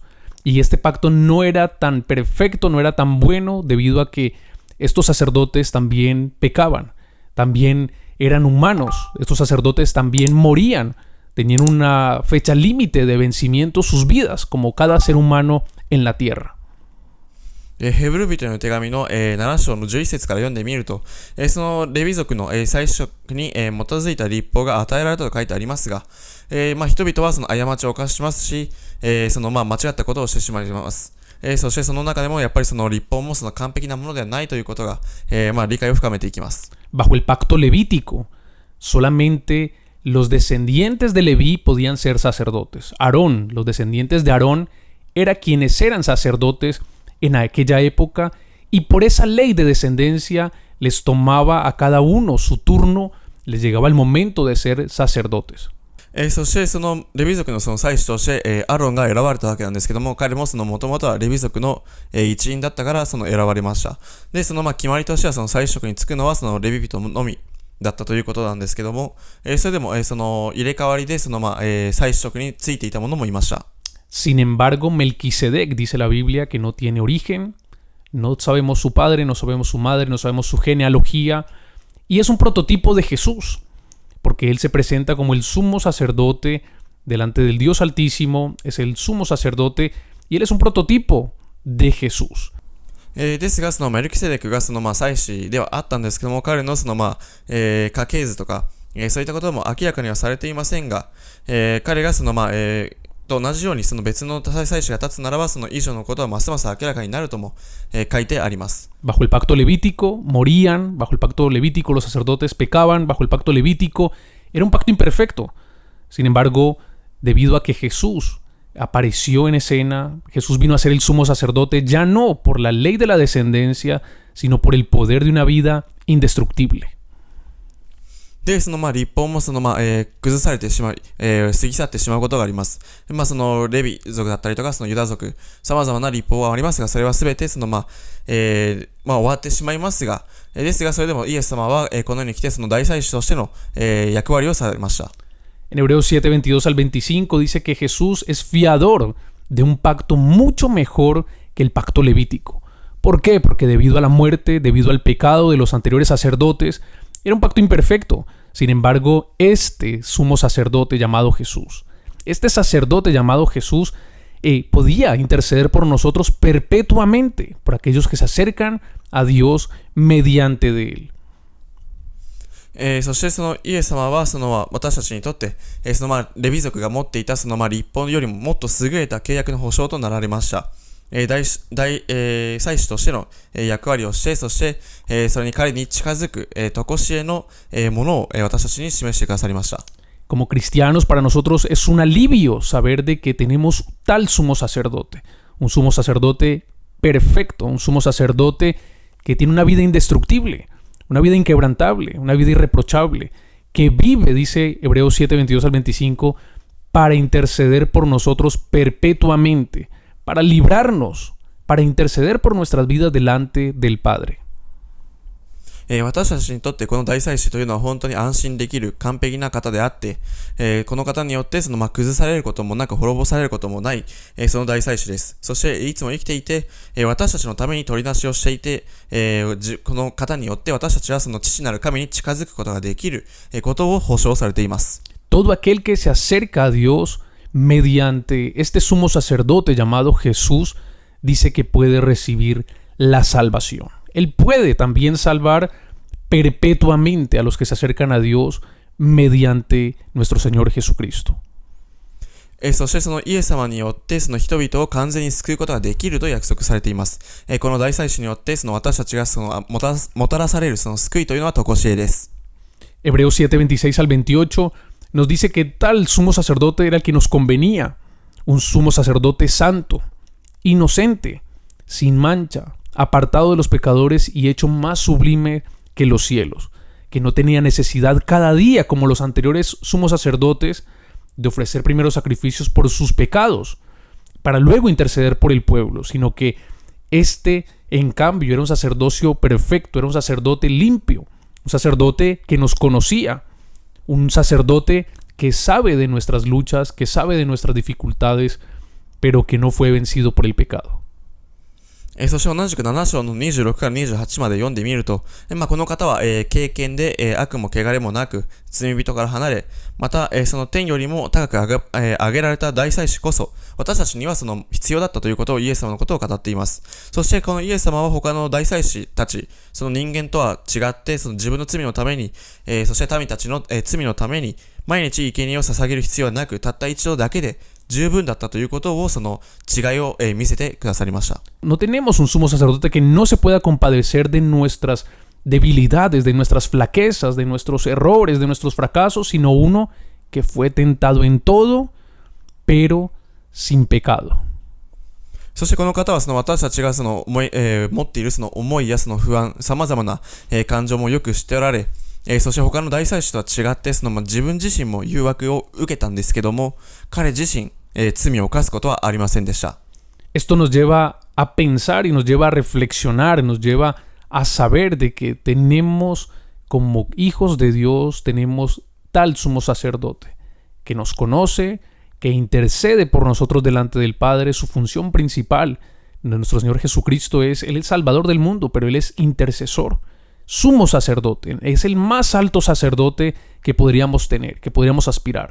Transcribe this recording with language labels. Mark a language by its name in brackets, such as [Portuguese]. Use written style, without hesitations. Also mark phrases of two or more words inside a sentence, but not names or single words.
[Spanish] Y este pacto no era tan perfecto, no era tan bueno, debido a que estos sacerdotes también pecaban, también eran humanos, estos sacerdotes también morían, tenían una fecha límite de vencimiento sus vidas, como cada ser humano en la tierra. [Japanese] ヘブル人への手紙の、7章の11節から読んでみると、そのレビ族の、祭司職に、基づいた律法が与えられたと書いてありますが、人々はその過ちを犯しますし、間違ったことをしてしまいます。そしてその中でもやっぱりその律法もその完璧なものではないということが、理解を深めていきます。 [Spanish] Bajo el pacto levítico, solamente los descendientes de Leví podían ser sacerdotes. Aarón, los descendientes de Aarón, eran quienes eran sacerdotes en aquella época, y por esa ley de descendencia les tomaba a cada uno su turno, les llegaba el momento de ser sacerdotes. [Japanese] そしてそのレビ族のその祭司として、アロンが選ばれたわけなんですけども、彼もその元々はレビ族の、一員だったから選ばれました。で、その決まりとしてはその祭司職に就くのはそのレビ人のみだったということなんですけども、それでも、その入れ替わりでその祭司職に就いていた者もいました。 [Spanish] Sin embargo, Melquisedec, dice la Biblia, que no tiene origen, no sabemos su padre, no sabemos su madre, no sabemos su genealogía, y es un prototipo de Jesús, porque él se presenta como el sumo sacerdote delante del Dios Altísimo, es el sumo sacerdote, y él es un prototipo de Jesús. [Japanese] ですが、そのメルキセデクが祭司ではあったんですけども、彼の家系図とか、そういったことも明らかにはされていませんが、彼がと同じようにその別の祭司が立つならば、その以上のことはますます明らかになるとも、書いてあります。 [Spanish] Bajo el pacto levítico morían, bajo el pacto levítico los sacerdotes pecaban, bajo el pacto levítico era un pacto imperfecto. Sin embargo, debido a que Jesús apareció en escena, Jesús vino a ser el sumo sacerdote ya no por la ley de la descendencia, sino por el poder de una vida indestructible. [Japanese] で、その立法も崩されてしまい、過ぎ去ってしまうことがあります。そのレビ族だったりとか、そのユダ族、様々な立法はありますが、それはすべて終わってしまいますが、ですがそれでもイエス様は、この世に来てその大祭司としての、役割をされました。 [Spanish] En Hebreos 7:22 al 25 dice que Jesús es fiador de un pacto mucho mejor que el pacto levítico. ¿Por qué? Porque debido a la muerte, debido al pecado de los anteriores sacerdotes, era un pacto imperfecto. Sin embargo, este sumo sacerdote llamado Jesús, este sacerdote llamado Jesús, podía interceder por nosotros perpetuamente, por aquellos que se acercan a Dios mediante de él. [Japanese] そしてそのイエス様は私たちにとって、レビ族が持っていた律法よりももっと優れた契約の保証となられました。祭司としての、役割をして、そして、それに彼に近づく、常しえの、ものを、私たちに示してくださりました。 [Spanish] Como cristianos, para nosotros es un alivio saber de que tenemos tal sumo sacerdote, un sumo sacerdote perfecto, un sumo sacerdote que tiene una vida indestructible, una vida inquebrantable, una vida irreprochable, que vive, dice Hebreos 7:22 al 25, para interceder por nosotros perpetuamente, para librarnos, para interceder por nuestras vidas delante del Padre. [Japanese] 私たちにとってこの大祭司というのは本当に安心できる完璧な方であって、この方によって崩されることもなく滅ぼされることもない、その大祭司です。そしていつも生きていて、私たちのために取り出しをしていて、この方によって私たちはその父なる神に近づくことができることを保証されています。 [Spanish] Todo aquel que se acerca a Dios mediante este sumo sacerdote llamado Jesús, dice que puede recibir la salvación. Él puede también salvar perpetuamente a los que se acercan a Dios mediante nuestro Señor Jesucristo. [Japanese] そしてそのイエス様によってその人々を完全に救うことができると約束されています。この大祭司によってその私たちがそのもたらされるその救いというのは常しえです。 [Spanish] Hebreos 7:26 al 28 nos dice que tal sumo sacerdote era el que nos convenía, un sumo sacerdote santo, inocente, sin mancha, apartado de los pecadores y hecho más sublime que los cielos, que no tenía necesidad cada día, como los anteriores sumos sacerdotes, de ofrecer primero sacrificios por sus pecados, para luego interceder por el pueblo, sino que este, en cambio, era un sacerdocio perfecto, era un sacerdote limpio, un sacerdote que nos conocía, un sacerdote que sabe de nuestras luchas, que sabe de nuestras dificultades, pero que no fue vencido por el pecado. [Japanese] そして同じく7章の26から28まで読んでみると、この方は、敬虔で、悪も汚れもなく、罪人から離れ、また、その天よりも高く上げられた大祭司こそ、私たちにはその必要だったということをイエス様のことを語っています。そしてこのイエス様は他の大祭司たち、その人間とは違って、その自分の罪のために、そして民たちの、罪のために、毎日生贄を捧げる必要はなく、たった一度だけで、十分だったということをその違いを見せてくださりました。 [Spanish] No tenemos un sumo sacerdote que no se pueda compadecer de nuestras debilidades, de nuestras flaquezas, de nuestros errores, de nuestros fracasos, sino uno que fue tentado en todo, pero sin pecado. [Japanese] そしてこの方はその私たちがその持っているその思いやその不安、様々な感情もよく知っておられ、そして他の大祭司とは違ってその自分自身も誘惑を受けたんですけども、彼自身罪を犯すことはありませんでした。 [Spanish] Esto nos lleva a pensar y nos lleva a reflexionar, nos lleva a saber de que tenemos como hijos de Dios, tenemos tal sumo sacerdote que nos conoce, que intercede por nosotros delante del Padre. Su función principal de nuestro Señor Jesucristo es, Él es Salvador del mundo, pero Él es intercesor, sumo sacerdote, es el más alto sacerdote que podríamos tener, que podríamos aspirar.